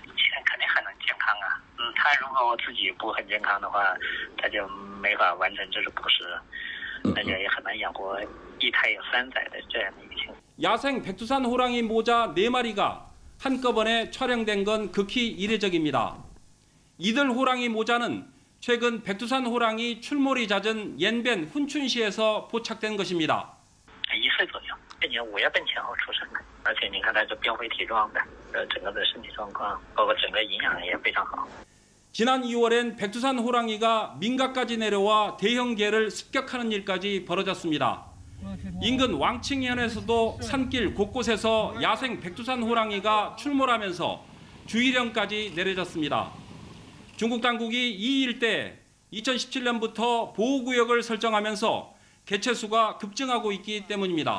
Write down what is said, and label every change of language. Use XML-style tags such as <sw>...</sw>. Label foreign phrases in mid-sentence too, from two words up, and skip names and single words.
<ko>야생 백두산 호랑이 모자 4마리가 한꺼번에 촬영된 건 극히 이례적입니다. 이들 호랑이 모자는 최근 백두산 호랑이 출몰이 잦은 옌벤 훈춘시에서 포착된 것입니다.</ko> <zh>1岁左右，今年5月份前后出生的，而且你看它是膘肥体壮的，整个的身体状况，包括整个营养也非常好。</zh> <ko>지난 2월엔 백두산 호랑이가 민가까지 내려와 대형 개를 습격하는 일까지 벌어졌습니다. 인근 왕칭현에서도 산길 곳곳에서 야생 백두산 호랑이가 출몰하면서 주의령까지 내려졌습니다. 중국 당국이 이 일대에 2017년부터 보호구역을 설정하면서 개체수가 급증하고 있기 때문입니다.</ko>